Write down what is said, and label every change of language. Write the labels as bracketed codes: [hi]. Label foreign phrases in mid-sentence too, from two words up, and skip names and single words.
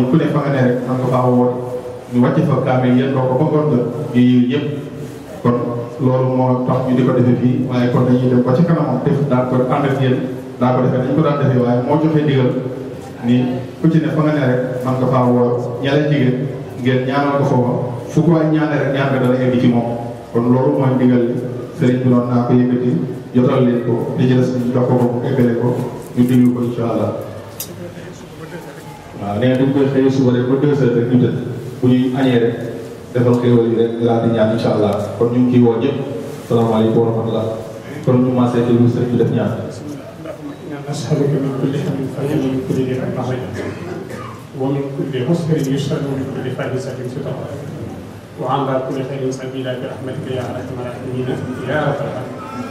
[wo] ku ne fa nga ne rek man nga faa woote ñu wàcc fa kaamil yéen doo ko ba ngoon nga ñu yiw yëpp kon loolu moo tax ñu di ko defee fii waaye kon dañuy dem ba ci kanamam def daa ko ànd ak yéen daa ko defee dañ ko daan defee waaye moo joxe digal ni ku ci ne fa nga ne rek man nga faa woo ñaleen jigéen ngeen ñaanal ko foofa fu ko waay ñaane rek ñaan nga dana egg ci moom kon loolu mooy digal li sëriñ bi noonu naa ko yëkkati jotal leen ko li ci des ñu jox ko mu eggale ko ñu diglu ko [ar] إن شاء الله [wo] waaw nee dañ koy xëy suba rek ba 2 heures rek ñu tëdd bu ñuy añee rek defal xéwal yi rek laa di ñaan [ar] إن شاء الله [wo] kon ñu ngi ciy woo ñëpp [ar] السلام عليكم ورحمة الله [wo] kon ñu commencé ci lu sëriñ bi def ñaan [ar] أسألك من كل هم فهم من كل ذي مخرج ومن كل مسهر يشهد ومن كل فاحشة ستر وعن كل خير سبيلا برحمتك يا أرحم الراحمين يا رب العالمين